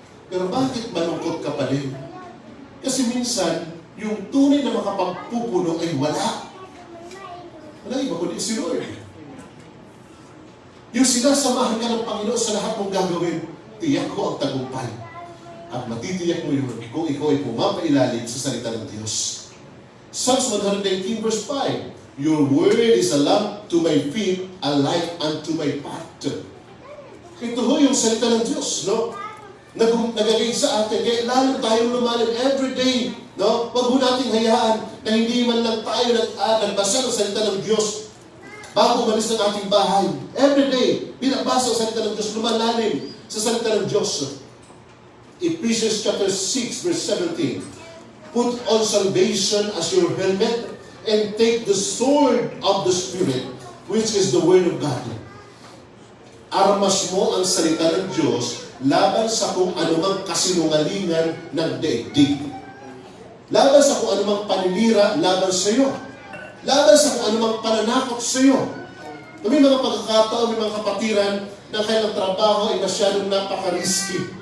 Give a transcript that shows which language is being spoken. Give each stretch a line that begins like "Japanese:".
Filipino: Pero bakit malungkot ka pa rin? Kasi minsan, yung tunay na makapagpupuno ay wala. Wala iba kundi si Lord. Yung sinasamahan ka ng Panginoon sa lahat mong gagawin, tiyak ko ang tagumpay. At matitiyak mo yun kung ikaw ay pumapailalim sa salita ng Diyos.
English: Psalms 119 verse 5, your word is a lamp to my feet, a light unto my path.
Filipino: Ito ho yung salita ng Diyos, no? Nagagay sa atin, kaya lalo tayong lumalim
English: every day,
Filipino: no? Wag ho nating hayaan na hindi man lang tayo nagbasa ng salita ng Diyos bago umalis ng ating bahay.
English: Every day,
Filipino: binabasa ang salita ng Diyos, lumalalim sa salita ng Diyos.
English: Ephesians chapter 6 verse 17. Put on salvation as your helmet and take the sword of the Spirit, which is the Word of God.
Filipino: Armas mo ang salita ng Diyos laban sa kung anumang kasinungalingan ng daigdig. Laban sa kung anumang paninira laban sa iyo. Laban sa kung anumang pananakot sa iyo. May mga pagkakataon, may mga kapatiran na kailang trabaho ay masyadong napaka-risky.